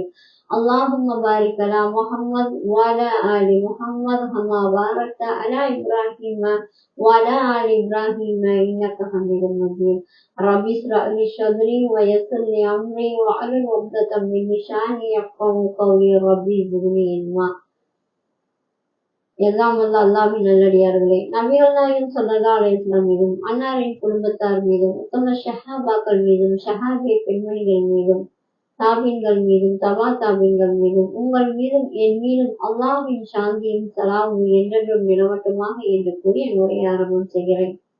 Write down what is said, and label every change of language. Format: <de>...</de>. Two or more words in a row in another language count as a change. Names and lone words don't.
<ar>اللهم بارك على محمد وعلى آل محمد كما باركت على إبراهيم وعلى آل إبراهيم إنك حميد مجيد. رب اشرح لي صدري ويسر لي أمري واحلل عقدة من لساني يفقهوا قولي. ربي زدني علما.</ar> <ta>எல்லாம் வல்ல அல்லாஹ்வின் நல்லடியார்களே, நபிகள் நாயகம்</ta> <ar>صلى الله عليه وسلم</ar> <ta>மீதும் அன்னாரின் குடும்பத்தார் மீதும் உத்தம ஸஹாபாக்கள் மீதும் ஸஹாபிய பெண்மணிகள் மீதும் தாபீன்கள் மீதும் தபா தாபீன்கள் மீதும் உங்கள் மீதும் என் மீதும் அல்லாஹ்வின் சாந்தியும் சலாமும் என்றென்றும் நிலவட்டுமாக என்று கூறி என் உரையை ஆரம்பம் செய்கிறேன்.</ta>